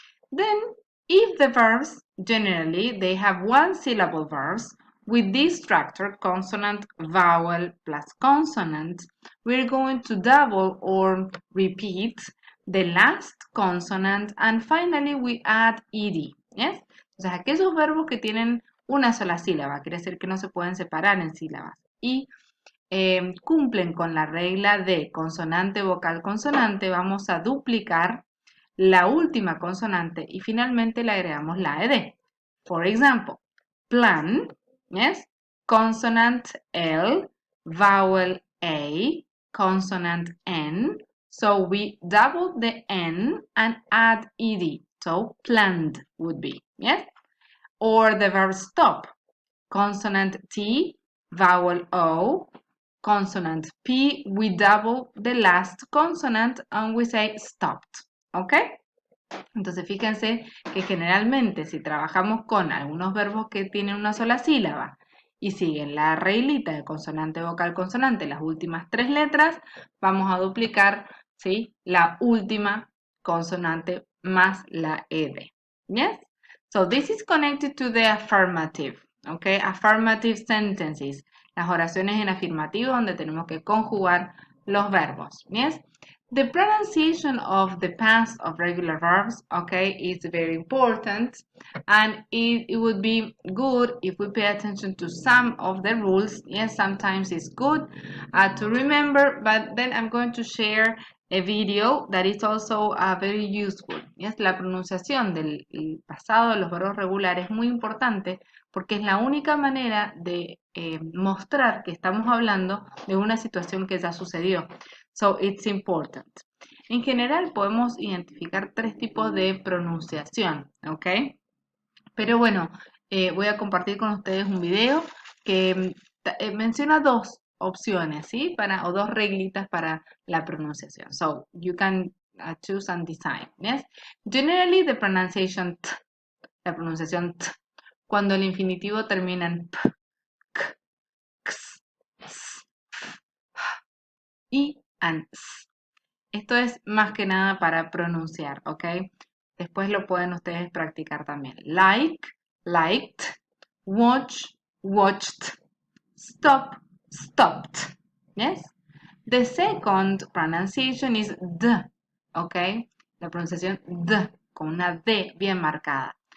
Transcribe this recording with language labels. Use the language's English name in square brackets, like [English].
[English] Then, if the verbs, generally, they have one syllable verbs, with this structure, consonant, vowel, plus consonant, we're going to double or repeat the last consonant, and finally we add ed. Yes? [Spanish] Entonces, aquellos verbos que tienen una sola sílaba, quiere decir que no se pueden separar en sílabas, y cumplen con la regla de consonante, vocal, consonante, vamos a duplicar la última consonante y finalmente le agregamos la ed. [English] For example, plan, yes, consonant L, vowel A, consonant N. So we double the N and add ed. So planned would be, yes? Or the verb stop, consonant T, vowel O, consonant P, we double the last consonant and we say stopped, ¿ok? [Spanish] Entonces fíjense que generalmente si trabajamos con algunos verbos que tienen una sola sílaba y siguen la reglita de consonante, vocal, consonante, las últimas tres letras, vamos a duplicar, ¿sí?, la última consonante más la ed. [English] Yes? So this is connected to the affirmative, okay? Affirmative sentences, [Spanish] las oraciones en afirmativo donde tenemos que conjugar los verbos. [English] Yes? The pronunciation of the past of regular verbs, okay, is very important, and it would be good if we pay attention to some of the rules. Yes, sometimes it's good to remember, but then I'm going to share a video that is also very useful. [Spanish] Yes, la pronunciación del pasado de los verbos regulares es muy importante porque es la única manera de mostrar que estamos hablando de una situación que ya sucedió. [English] So it's important. [Spanish] En general podemos identificar tres tipos de pronunciación, ¿ok? Pero bueno, voy a compartir con ustedes un video que menciona dos opciones, ¿sí? O dos reglitas para la pronunciación. [English] So, you can choose and decide, yes? Generally, the pronunciation t, [Spanish] la pronunciación t, cuando el infinitivo termina en p, k, ks, s, f, y and s. Esto es más que nada para pronunciar, ¿ok? Después lo pueden ustedes practicar también. [English] Like, liked, watch, watched, stop, stopped. Yes? The second pronunciation is the, ¿ok? [Spanish] La pronunciación the, con una D bien marcada.